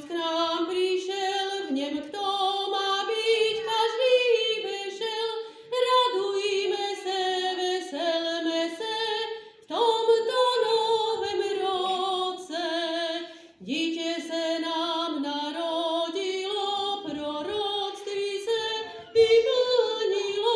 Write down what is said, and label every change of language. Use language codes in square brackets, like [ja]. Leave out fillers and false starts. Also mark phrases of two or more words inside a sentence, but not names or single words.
[sk] k nám prišiel, v ňom kto má byť, každý vešel. [cs] Radujme se, veselme se v tomto novém roce. Dítě se nám narodilo, proroctví se vyplnilo.